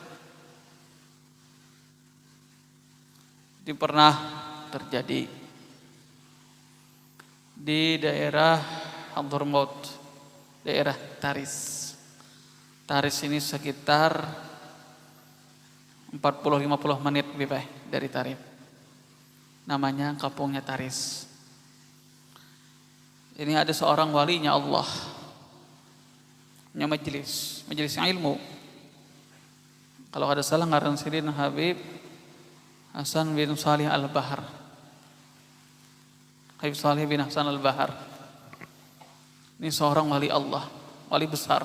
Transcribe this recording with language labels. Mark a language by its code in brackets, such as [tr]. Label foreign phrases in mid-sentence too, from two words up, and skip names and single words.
[bjn] Itu pernah terjadi di daerah Hadramaut, daerah Taris. Taris ini sekitar 40-50 menit dari Tarim. Namanya kampungnya Taris. Ini ada seorang walinya Allah, punya majelis ilmu. Kalau ada salah ngaran Sidin Habib Hasan bin Salih Al-Bahar. Habib Salih bin Hasan Al-Bahar. Ini seorang wali Allah, wali besar.